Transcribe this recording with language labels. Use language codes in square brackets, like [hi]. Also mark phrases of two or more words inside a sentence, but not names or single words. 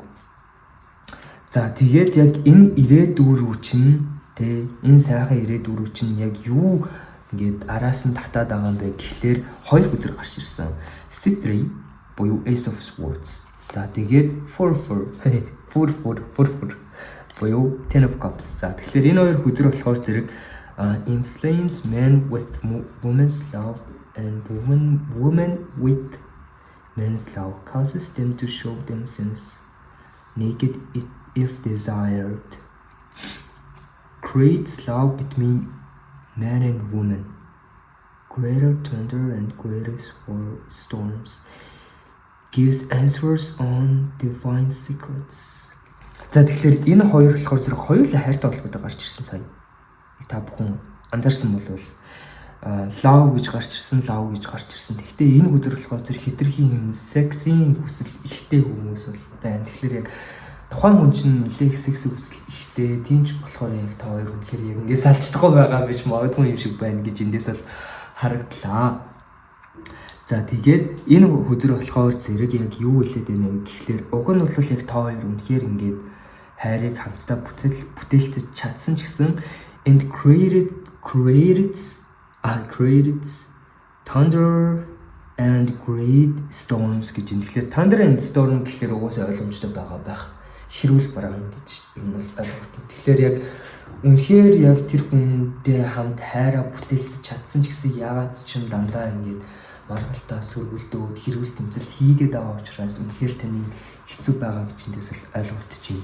[mn] За тэгээд яг энэ ирээдүрүү чинь энэ сайхан ирээдүрүү чинь яг юу ингээд араас нь татаад байгаа юм бэ гэхлээр хоёр хүзэр гарч ирсэн. C3 буюу Ace of Swords. За тэгээд 4 буюу Ten of Cups. За тэгэхээр энэ хоёр хүзэр болохоор зэрэг [en] inflames men with women's love and women with men's love causes them to show themselves naked if desired. Creates love between man and woman. Greater thunder and greater storms. Gives answers on divine secrets. [mn] За тэгэхээр энэ хоёр болохоор зэрэг хоёулаа хайртай холбоотой гарч ирсэн сая. Та бүхэн анзаарсан болвол love гэж гарч ирсэн, love гэж гарч ирсэн. Гэхдээ энэ хүзэр болохоор зэрэг хитрхийн юм сексийн хүсэл ихтэй хүмүүс бол байна. Тэгэхээр яг тухайн хүн чинь нэлээд секс хүсэл ихтэй, тиймч болохоор яг та хоёр үнэхээр яг ингэ салждаггүй байгаа биш магадгүй юм шиг байна гэж эндээс бол харагдлаа. За тэгээд энэ хүзэр болохоор зэрэг яг юу хэлээд байна вэ гэхлээр уг нь бол яг та хоёр үнэхээр ингээд хайрыг хамтдаа бүтээлцэж чадсан ч гэсэн [en] and created thunder and great storms [mn] гэж юм. Тэгэхээр [en] thunder and storm [mn] гэхлээр угаасаа ойлгомжтой байгаа байх. Хэрүүл бараан гэж юм бол ойлгогдсон. Тэгэхээр яг үнэхээр яг тэр хүнтэй хамт хайраа бүтээлцэж чадсан ч гэсэн яагаад ч юм дандаа ингээд маргалтаа сүргүүлдөөд хэрүүл тэмцэл хийгээд байгаа учраас үнэхээр таны хэцүү байгаа гэж эндээс л ойлгогдчихэв.